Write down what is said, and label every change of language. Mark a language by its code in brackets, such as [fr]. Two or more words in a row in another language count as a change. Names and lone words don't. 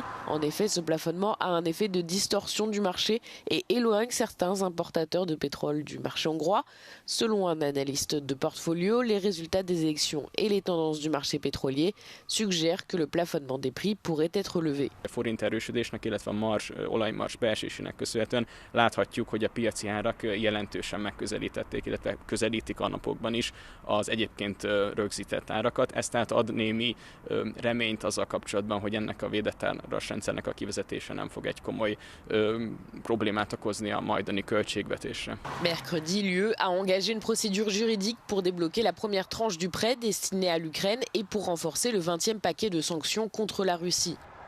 [fr] En effet, ce plafonnement a un effet de distorsion du marché et éloigne certains importateurs de pétrole du marché hongrois. Selon un analyste de portfolio, les résultats des élections et les tendances du marché pétrolier suggèrent que le plafonnement des prix pourrait être levé. [hu] Láthatjuk, hogy a piaci árak jelentősen megközelítették, illetve közelítik a napokban is az egyébként rögzített árakat. Ez tehát ad némi reményt azzal kapcsolatban, hogy ennek a védett árazrendszernek a kivezetése nem fog egy komoly problémát okozni a majdani költségvetésre. [fr] Mercredi, l'UE a engagé une procédure juridique pour débloquer la première tranche du prêt destiné à l'Ukraine et pour renforcer le 20e paquet de sanctions contre la Russie.